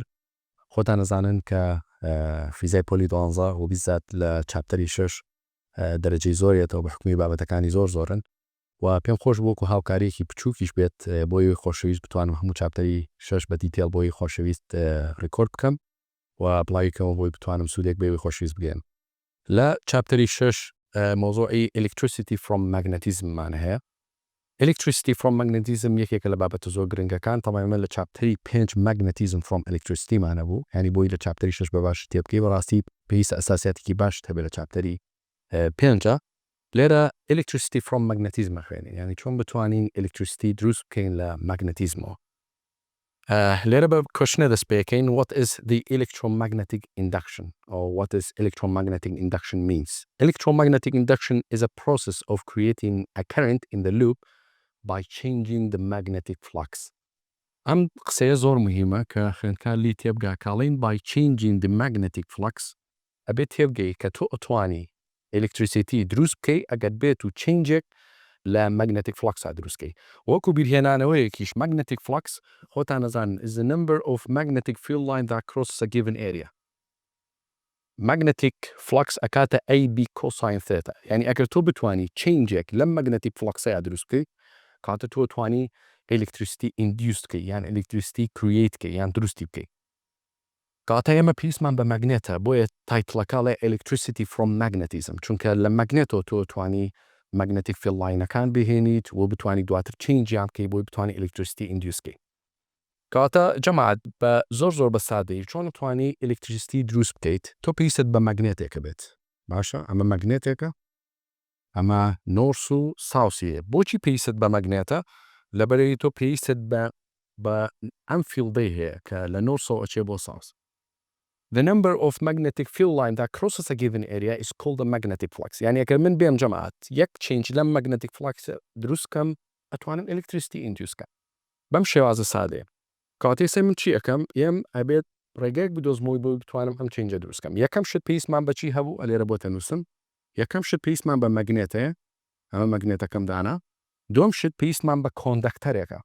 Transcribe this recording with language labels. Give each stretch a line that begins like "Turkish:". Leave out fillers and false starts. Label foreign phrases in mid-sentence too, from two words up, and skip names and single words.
Central Kurdish: خۆتان نەزانن کە فیزای پۆلی 12 و بیزات لە چاپتەری 6 دەرەجەی زۆرێتەوە بە حکومی بابەتەکانی زۆرن و پێم خۆش بووکو هاوکارێکی بچووکیش بێت بۆی خۆشەویست بتوانم هەموو چاپتەری 6 بە دیتێل بۆی خۆشەویست ڕیکۆرد بکەم و بڵاویکەوە بۆی بتوانم سوودێک بێوی خۆشەویست بگەن. لە چاپتەری 6 مۆزوعی
English: electricity from magnetism
Central Kurdish: مان هەیە.
English: Electricity from magnetism
Central Kurdish: یەکێکە لە بابەتە زۆر گرنگەکان. تەمامەن لە چاپتەری 5
English: magnetism from electricity
Central Kurdish: مانە بوو، یعنی بۆی لە چاپتەری 6 بە باش تێبکەی بەڕاستی پێویستە ئەساسیاتێکی باش هەبێت لە چاپتەری 5. لێرە
English: electricity from magnetism
Central Kurdish: خوێنین، یعنی چۆن بتوانین electricity دروست بکەین لە ماگنەتیزمەوە. لێرە بە کوشنە دەست پێکەین
English: what is the electromagnetic induction or what is electromagnetic induction means. Electromagnetic induction is a process of creating a current in the loop by changing the magnetic flux.
Central Kurdish: ئەم قسەیە زۆر مهمە کە خوێندکار لی تێبگا کاڵین
English: by changing the magnetic flux
Central Kurdish: ئەبێت تێبگەی کە تۆ ئەتوانی electricity دروست بکەی ئەگەر بێت و چینجێک لە
English: magnetic flux
Central Kurdish: دروستکەی. وەکو بیرهێنانەوەیەکیش
English: magnetic flux
Central Kurdish: خۆتان نەزانن
English: is the number of magnetic field line that crosses a given area. Magnetic flux
Central Kurdish: ئەکاتە
English: AB cosine theta،
Central Kurdish: یعنی ئەگەر تۆ بتوانی چینجێک لەم
English: magnetic flux
Central Kurdish: دروست بکەی کاتە تۆ توانی
English: electricity induced
Central Kurdish: بکەی یان
English: electricity create
Central Kurdish: بکەی یان دروستی بکەی. کاتە ئێمە پێویستمان بە ماگنێتە، بۆیە تایتڵەکە لە
English: electricity from magnetism،
Central Kurdish: چونکە لە ماگنێتەوە تۆ توانی
English: magnetic field
Central Kurdish: لاینەکان بهێنیت و بتوانی دواتر چینجیان بکەی بۆی بتوانی
English: electricity induce
Central Kurdish: بکەی. کاتە جەماعەت بە زۆر بە سادەیی چۆن توانی electricity دروست بکەیت، تۆ پێویستت بە ماگنێتێکە بێت. باشە، ئەمە ماگنێتێکە، ئەمە نۆرس و ساوسیە. بۆچی پێویستت بە ماگنێتە؟ لەبەرەوەی تۆ پێویستت بە ئەم فیلدەی هەیە کە لە نۆرسەوە ئەچێ بۆ ساوس.
English: The number of magnetic field line that crosses a given area is called a magnetic flux.
Central Kurdish: یعنی ئەگەر من بێم جەماعەت یەک چینج لەم
English: magnetic flux
Central Kurdish: دروست کەم ئەتوانم
English: electricity induce
Central Kurdish: کەم. بەم شێوازە سادەیە. کاتێسە من چی ئەەکەم؟ ئەبێت ڕێگەیەک بدۆزمەوەی بۆی بتوانم ئەم چینجە دروست کەم. یەکەم شت پێویستمان بەچی هەبوو؟ ئەلێرە بۆتە نووسم. یەکەم شت پێویستمان بە ماگنێتەیە، ئەمە ماگنێتەکەم دانا. دوم شت پێویستمان بە کۆندەکتەرێکە.